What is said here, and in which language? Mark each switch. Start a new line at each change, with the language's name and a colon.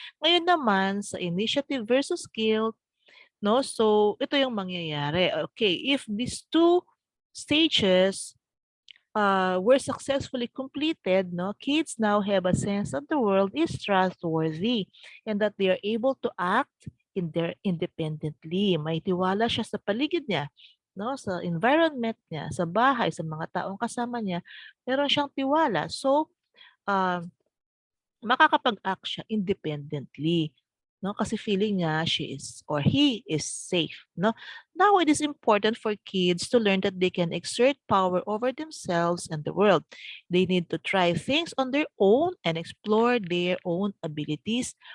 Filipino: Ngayon naman sa initiative versus guilt, no, so ito yung mangyayari.
English: Okay, if these two stages were successfully completed, no, kids now have a sense that the world is trustworthy and that they are able to act independently.
Filipino: May tiwala siya sa paligid niya, no, sa environment niya, sa bahay, sa mga taong kasama niya, meron siyang tiwala. So, uh, makakapag-act siya independently, no? Kasi feeling niya
English: she is or he is safe,
Filipino: no?
English: Now it is important for kids to learn that they can exert power over themselves and the world. They need to try things on their own and explore their own abilities.